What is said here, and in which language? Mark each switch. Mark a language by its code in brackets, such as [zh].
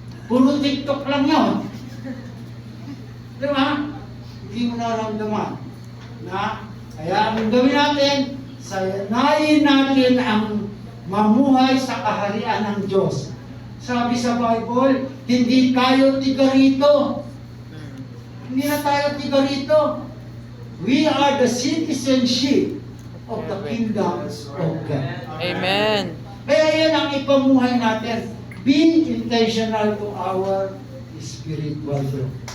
[tl] Puro TikTok lang yun. Di ba? Hindi mo naramdaman. Kaya ang gawin natin, sayanayin natin ang mamuhay sa kaharian ng Diyos. Sabi sa Bible, hindi tayo tiga rito. Hindi na tayo tiga rito. [en] We are the citizenship of the kingdom of God. Amen. [tl] Kaya yan ang ipamuhay natin. [en] Be intentional to our spiritual growth.